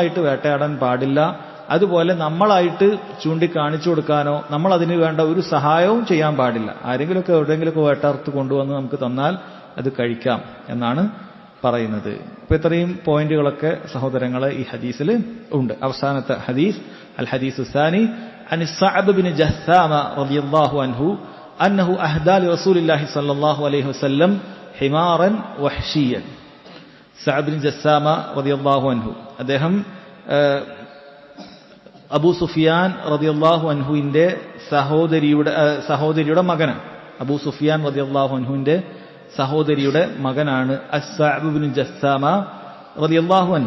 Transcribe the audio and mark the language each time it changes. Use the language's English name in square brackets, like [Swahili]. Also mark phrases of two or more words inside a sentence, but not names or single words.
[Malayalam] നമ്മളായിട്ട് വേട്ടയാടാൻ പാടില്ല അതുപോലെ നമ്മളായിട്ട് ചൂണ്ടിക്കാണിച്ചു കൊടുക്കാനോ നമ്മൾ അതിന് വേണ്ട ഒരു സഹായവും ചെയ്യാൻ പാടില്ല. ആരെങ്കിലുമൊക്കെ എവിടെയെങ്കിലുമൊക്കെ വേട്ടർത്ത് കൊണ്ടുവന്ന് നമുക്ക് തന്നാൽ അത് കഴിക്കാം എന്നാണ് പറയുന്നത്. അപ്പൊ ഇത്രയും പോയിന്റുകളൊക്കെ സഹോദരങ്ങളെ ഈ ഹദീസിൽ ഉണ്ട്. അവസാനത്തെ ഹദീസ് [Arabic] الحديث الثاني عن الصعب بن جثامة رضي الله عنه أنه أهدى لرسول الله صلى الله عليه وسلم حمارا وحشيا. [Malayalam] സഅബ് ബിൻ ജസ്സാമ [Arabic] رضي الله عنه [Malayalam] അദ്ദേഹം അബൂ സുഫിയാൻ റളിയല്ലാഹു അൻഹുവിന്റെ സഹോദരിയുടെ മകനാണ്. അബൂ സുഫിയാൻ റളിയല്ലാഹു അൻഹുവിന്റെ സഹോദരിയുടെ മകനാണ് അസ്സഅബ് ബിൻ ജസ്സാമ [Arabic] رضي الله عنه.